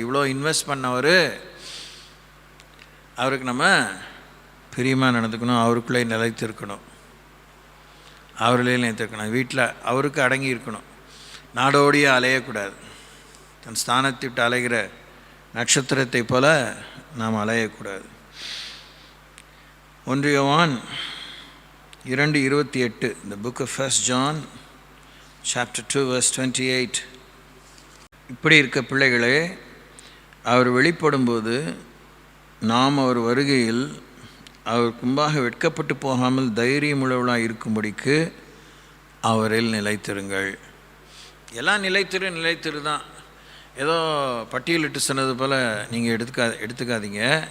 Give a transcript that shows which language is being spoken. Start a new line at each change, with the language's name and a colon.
Tamil: இவ்வளோ இன்வெஸ்ட் பண்ணவர், அவருக்கு நம்ம பிரியமாக நடந்துக்கணும், அவருக்குள்ளே நிலைத்திருக்கணும், அவர்களே நிலைத்திருக்கணும், வீட்டில் அவருக்கு அடங்கி இருக்கணும், நாடோடியே அலையக்கூடாது. தன் ஸ்தானத்தை விட்டு அலைகிற நட்சத்திரத்தை போல நாம் அலையக்கூடாது.
English: 1 யோவான் 2:28, the book of 1 John chapter 2 verse 28.
Tamil: இப்படி இருக்க பிள்ளைகளே, அவர் வெளிப்படும்போது நாம் அவர் வருகையில் அவர் முன்பாக வெட்கப்பட்டு போகாமல் தைரியமுள்ளவளாக இருக்கும்படிக்கு அவரில் நிலைத்திருங்கள். எல்லாம் நிலைத்திரு தான், ஏதோ பட்டியலிட்டு சொன்னது போல் நீங்கள் எடுத்துக்காதீங்க.